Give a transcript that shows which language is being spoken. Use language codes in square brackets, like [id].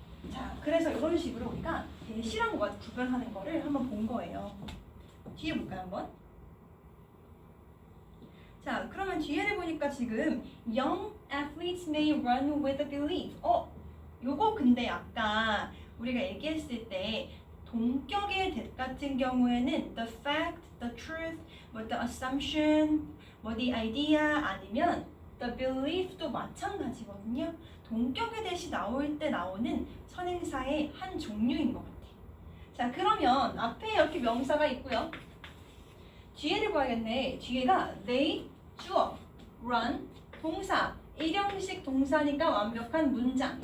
[ko] 자, 그래서 이런 식으로 우리가 대시랑 what 구별하는 거를 한번 본 거예요. 뒤에 볼까요, 한번? 자, 그러면 뒤에를 보니까 지금 [en] young athletes may run with a belief. [ko] 요거 근데 아까 우리가 얘기했을 때 동격의 that 같은 경우에는 the fact, the truth, 뭐 the assumption, 뭐 the idea 아니면 the belief도 마찬가지거든요. 동격의 that이 나올 때 나오는 선행사의 한 종류인 것 같아요. 자, 그러면 앞에 이렇게 명사가 있고요. 뒤에를 봐야겠네. 뒤에가 they, 주어, run, 동사, 일형식 동사니까 완벽한 문장.